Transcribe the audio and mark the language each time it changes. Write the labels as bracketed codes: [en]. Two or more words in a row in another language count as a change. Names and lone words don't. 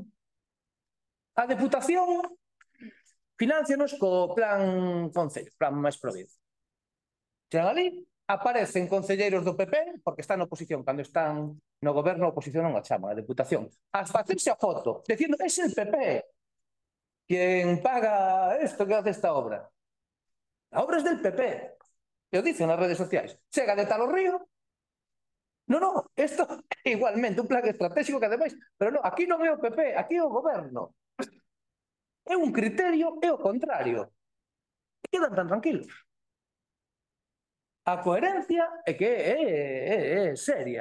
[gl] A Deputación financianos co plan Concello, plan máis provincia. Chegan ali, aparecen concelleiros do PP, porque están na oposición, cando están no goberno a oposición non a chaman, a Deputación, a facerse a foto, dicindo, [es] es el PP quien paga esto que hace esta obra. A obra es del PP. [gl] E o dicen nas redes sociais. Chega de Talorrío. Non, isto é igualmente un plan estratégico que ademais, pero non, aquí non é o PP, aquí é o goberno. É un criterio, é o contrario. E quedan tan tranquilos. A coherencia é que é seria.